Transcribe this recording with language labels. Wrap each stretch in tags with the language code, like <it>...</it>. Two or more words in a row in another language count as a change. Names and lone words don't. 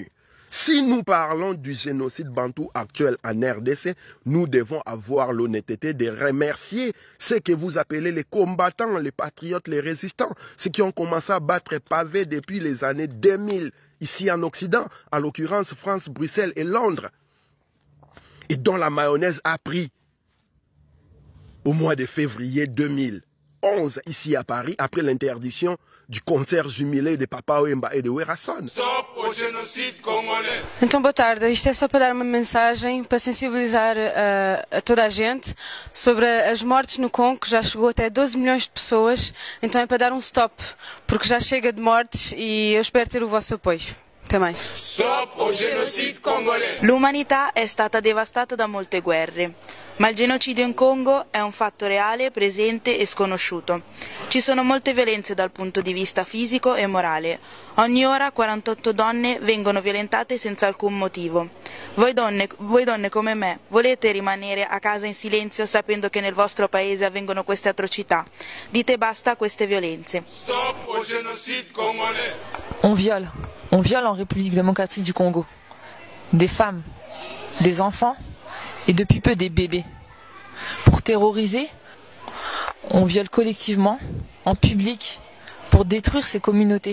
<fr>Si nous parlons du génocide bantou actuel en RDC, nous devons avoir l'honnêteté de remercier ceux que vous appelez les combattants, les patriotes, les résistants, ceux qui ont commencé à battre pavé depuis les années 2000, ici en Occident, en l'occurrence France, Bruxelles et Londres, et dont la mayonnaise a pris au mois de février 2011, ici à Paris, après l'interdiction du concert jumelé de Papa Wemba e de Werason.</fr> <pt>Stop o genocídio congolês. Então, boa tarde. Isto é só para dar uma mensagem, para sensibilizar a toda a gente sobre as mortes no Congo, que já chegou até 12 milhões de pessoas. Então é para dar um stop, porque já chega de mortes e eu espero ter o vosso apoio. Até mais. Stop o genocídio congolês.</pt> <it>L'umanità è stata devastata da molte guerre, ma il genocidio in Congo è un fatto reale, presente e sconosciuto. Ci sono molte violenze dal punto di vista fisico e morale. Ogni ora 48 donne vengono violentate senza alcun motivo. Voi donne come me, volete rimanere a casa in silenzio sapendo che nel vostro paese avvengono queste atrocità? Dite basta a queste violenze.</it> <pt>Stop o genocídio congolês.</pt> <fr>On viole en République démocratique du Congo des femmes, des enfants et depuis peu des bébés. Pour terroriser, on viole collectivement, en public, pour détruire ces communautés.</fr>